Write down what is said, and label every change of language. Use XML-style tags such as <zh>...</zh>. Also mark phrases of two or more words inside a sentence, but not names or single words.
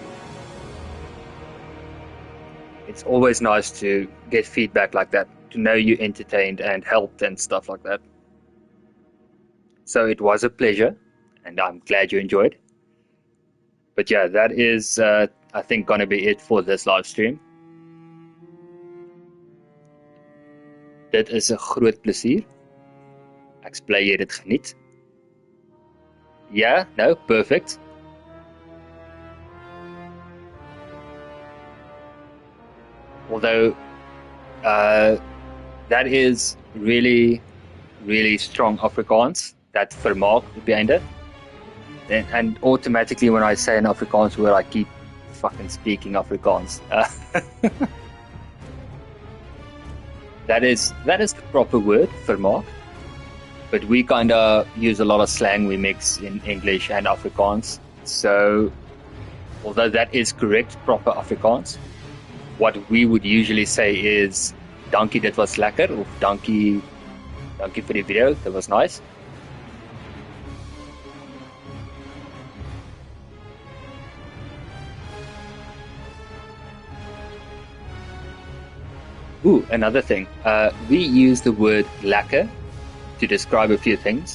<en>It's always nice to get feedback like that, to know you entertained and helped and stuff like that. So it was a pleasure, and I'm glad you enjoyed. But yeah, that is, I think, gonna be it for this live stream.</en> <af>Dit is 'n groot plesier. Ek's bly jy dit geniet.</af> <en>Yeah, no, perfect. Although, that is really, really strong Afrikaans, that</en> <af>vermaak op die einde.</af> <en>And automatically when I say an Afrikaans word, I keep fucking speaking Afrikaans. That is the proper word, vermaak. But we kind of use a lot of slang we mix in English and Afrikaans. So, although that is correct, proper Afrikaans, what we would usually say is</en> <af>dankie, dit was lekker, of dankie vir die video,</af> <en>that was nice. Ooh, another thing. We use the word lekker to describe a few things.</en>